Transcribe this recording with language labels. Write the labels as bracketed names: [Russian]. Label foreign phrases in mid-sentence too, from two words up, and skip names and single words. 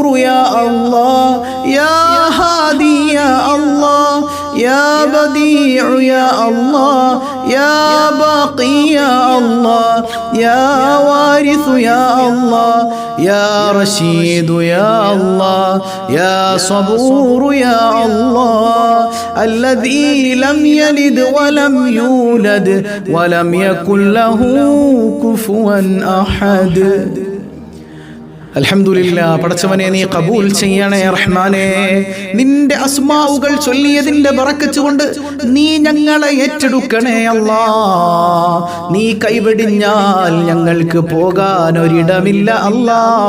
[Arabic] يا الله يا هادي يا الله يا بديع يا الله يا باقي يا الله يا وارث يا الله يا رشيد يا الله يا صبور يا الله الذي لم يلد ولم يولد ولم يكن له كفوا أحد. [Malayalam] അൽഹംദുലില്ലാ. പടച്ചവനെ നീ കബൂൽ ചെയ്യണേ റഹ്മാനേ. നിന്റെ അസ്മാഉകൾ ചൊല്ലിയതിന്റെ ബറക്കത്ത് കൊണ്ട് നീ ഞങ്ങളെ ഏറ്റെടുക്കണേ അല്ലാ. നീ കൈവെടിഞ്ഞാൽ ഞങ്ങൾക്ക് പോകാൻ ഒരിടമില്ല അല്ലാ.